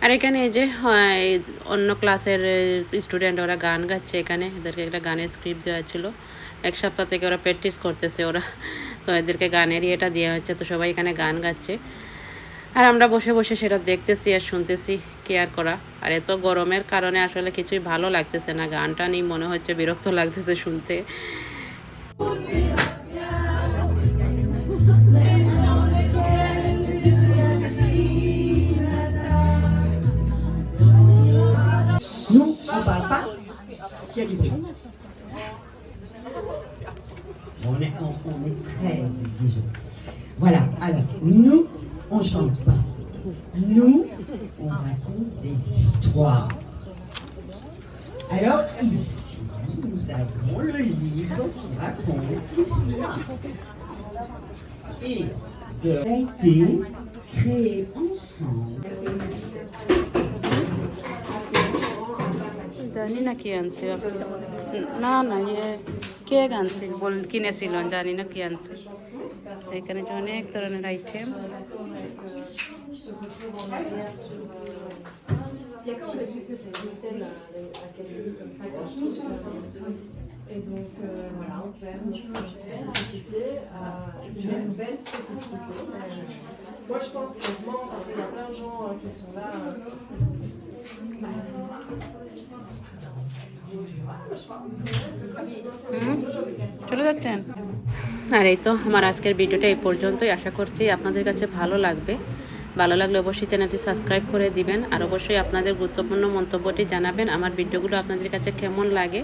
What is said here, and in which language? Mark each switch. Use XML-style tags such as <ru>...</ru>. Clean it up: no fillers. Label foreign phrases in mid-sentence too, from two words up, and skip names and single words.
<bn>আর এখানে এই যে এই অন্য ক্লাসের স্টুডেন্ট ওরা গান গাচ্ছে, এখানে এদেরকে একটা গানের স্ক্রিপ্ট দেওয়া ছিল, 1 সপ্তাহ থেকে ওরা প্র্যাকটিস করতেছে ওরা, তো এদেরকে গানেরই এটা দেওয়া হচ্ছে, তো সবাই এখানে গান গাচ্ছে আর আমরা বসে বসে সেটা দেখতেছি আর শুনতেছি, কেয়ার করা। আর এত গরমের কারণে আসলে কিছুই ভালো লাগতেছে না, গানটা নিয়ে মনে হচ্ছে বিরক্ত লাগতেছে শুনতে।</bn> <fr>Nous, on parle pas. Il y a du bruit. On est très exigeants. Voilà, alors, nous, on chante pas. Nous, on raconte des histoires. Alors, ici, nous avons le livre qui raconte l'histoire. Et a été créé ensemble.</fr> <bn>জানি না কি আনছে, না না কে আনছে কিনেছিল, জানি না কি আনছে। এখানে যে অনেক ধরনের আইটেম,</bn> <fr>Et donc voilà, on peut faire une spécificité, c'est une belle spécificité. Moi je pense honnêtement, parce qu'il y a plein de gens qui sont là.</fr> <bn>চলে যাচ্ছেন। আর এই তো আমার আজকের ভিডিওটা এই পর্যন্তই, আশা করছি আপনাদের কাছে ভালো লাগবে। ভালো লাগলে অবশ্যই চ্যানেলটি সাবস্ক্রাইব করে দিবেন আর অবশ্যই আপনাদের গুরুত্বপূর্ণ মন্তব্যটি জানাবেন, আমার ভিডিওগুলো আপনাদের কাছে কেমন লাগে।</bn>